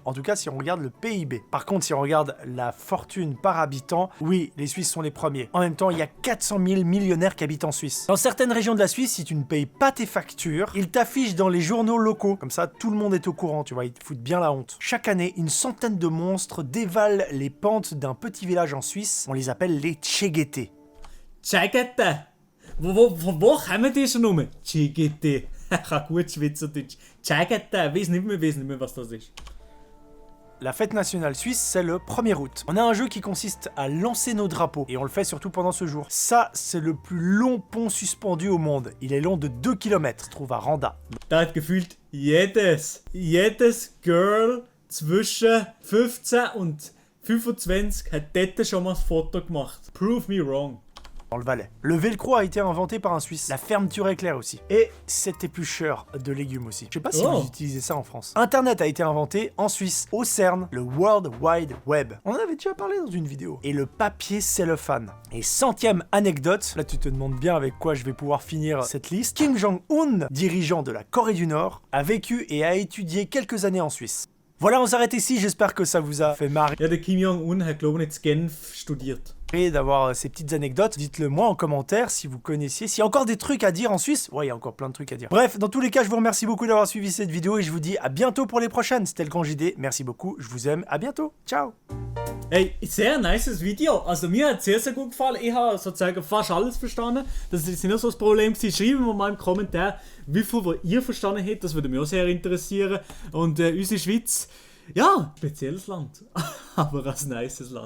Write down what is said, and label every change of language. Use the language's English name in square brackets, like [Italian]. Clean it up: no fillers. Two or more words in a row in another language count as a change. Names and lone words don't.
[French] En tout cas, si on regarde le PIB. Par contre, si on regarde la fortune par habitant, oui, les Suisses sont les premiers. En même temps, il y a 400 000 millionnaires qui habitent en Suisse. Dans certaines régions de la Suisse, si tu ne payes pas tes factures, ils t'affichent dans les journaux locaux. Comme ça, tout le monde est au courant, tu vois, ils te foutent bien la honte. Chaque année, une centaine de monstres dévalent les pentes d'un petit village en Suisse. On les appelle les Tchégété. [German] Tschegete. Wo kommen die schon rum? Tschegete. Ich kann gut Schweizerdeutsch. Tschegete. Weiß nicht mehr, was das ist. [French] La fête nationale suisse, c'est le 1er août. On a un jeu qui consiste à lancer nos drapeaux, et on le fait surtout pendant ce jour. Ça, c'est le plus long pont suspendu au monde. Il est long de 2 km, se trouve à Randa. [German] Da hat gefühlt jedes Girl zwischen 15 und 25 hat dort schon mal ein Foto gemacht. [English] Prove me wrong. [French] Dans le Valais. Le velcro a été inventé par un Suisse. La fermeture éclair aussi. Et cet éplucheur de légumes aussi. Je sais pas si vous utilisez ça en France. Internet a été inventé en Suisse, au CERN, le World Wide Web. On en avait déjà parlé dans une vidéo. Et le papier cellophane. Et 100e anecdote, là tu te demandes bien avec quoi je vais pouvoir finir cette liste. Kim Jong-un, dirigeant de la Corée du Nord, a vécu et a étudié quelques années en Suisse. Voilà, on s'arrête ici, j'espère que ça vous a fait marrer. [German] Ja, der Kim Jong-un hat glaube ich in Genf studiert. [French] Et d'avoir ces petites anecdotes, dites-le moi en commentaire si vous connaissiez, s'il y a encore des trucs à dire en Suisse. Ouais, il y a encore plein de trucs à dire. Bref, dans tous les cas, je vous remercie beaucoup d'avoir suivi cette vidéo et je vous dis à bientôt pour les prochaines. C'était le Grand JD, merci beaucoup, je vous aime, à bientôt, ciao. [German] Hey, sehr nices Video. Also mir hat es sehr gut gefallen. Ich habe sozusagen fast alles verstanden. Das ist nicht so das Problem gewesen. Schreibt mir mal im Kommentar, wie viel ihr verstanden habt. Das würde mich auch sehr interessieren. Und unsere Schweiz, ja, spezielles Land. Aber ein nices Land.